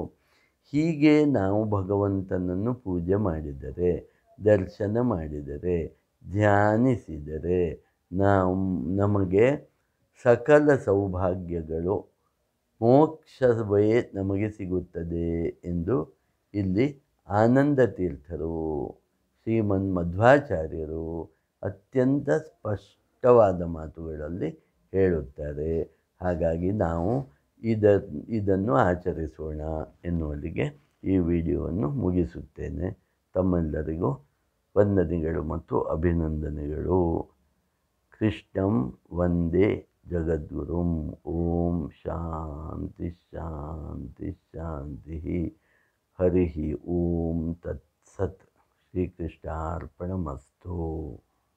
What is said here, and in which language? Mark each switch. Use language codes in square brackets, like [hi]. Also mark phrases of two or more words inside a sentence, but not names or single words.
[kn] ಹೀಗೆ ನಾವು ಭಗವಂತನನ್ನು ಪೂಜೆ ಮಾಡಿದರೆ, ದರ್ಶನ ಮಾಡಿದರೆ, ಧ್ಯಾನಿಸಿದರೆ ನಮಗೆ ಸಕಲ ಸೌಭಾಗ್ಯಗಳು, ಮೋಕ್ಷವೇ ನಮಗೆ ಸಿಗುತ್ತದೆ ಎಂದು ಇಲ್ಲಿ ಆನಂದ ತೀರ್ಥರು, ಶ್ರೀಮನ್ ಮಧ್ವಾಚಾರ್ಯರು ಅತ್ಯಂತ ಸ್ಪಷ್ಟವಾದ ಮಾತುಗಳಲ್ಲಿ ಹೇಳುತ್ತಾರೆ. ಹಾಗಾಗಿ ನಾವು ಇದನ್ನು ಆಚರಿಸೋಣ ಎನ್ನುವಲ್ಲಿಗೆ ಈ ವಿಡಿಯೋವನ್ನು ಮುಗಿಸುತ್ತೇನೆ. ತಮ್ಮೆಲ್ಲರಿಗೂ ವಂದನೆಗಳು ಮತ್ತು ಅಭಿನಂದನೆಗಳು. [sa] ಕೃಷ್ಣಂ ವಂದೇ ಜಗದ್ಗುರುಂ. ಓಂ ಶಾಂತಿ ಶಾಂತಿ ಶಾಂತಿ. ಹರಿ ಓಂ ತತ್ಸತ್. ಶ್ರೀಕೃಷ್ಣಾರ್ಪಣಮಸ್ತು.